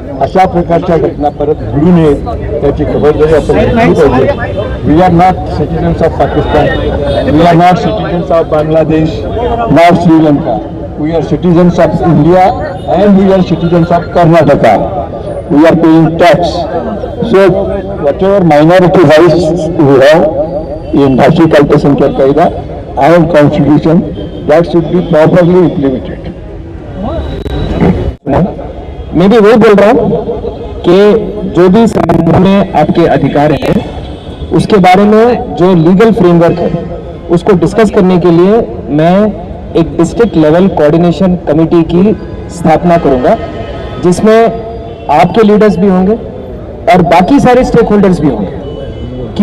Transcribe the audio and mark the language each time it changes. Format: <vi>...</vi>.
<mr>अशा प्रकारच्या घटना परत घडू नयेत त्याची खबरदारी आपण घेतली पाहिजे।</mr> <en>We are not citizens of Pakistan, we are not citizens of Bangladesh, not Sri Lanka, we are citizens of India and we are citizens of Karnataka. We are paying tax. So whatever minority rights we have in Bhashik Alpasankhyak Kaida and Constitution, that should be properly implemented.</en> <hi>मैं भी वही बोल रहा हूँ कि जो भी संविधान में आपके अधिकार हैं, उसके बारे में जो लीगल फ्रेमवर्क है उसको डिस्कस करने के लिए मैं एक डिस्ट्रिक्ट लेवल कोऑर्डिनेशन कमेटी की स्थापना करूंगा, जिसमें आपके लीडर्स भी होंगे और बाकी सारे स्टेक होल्डर्स भी होंगे।</hi>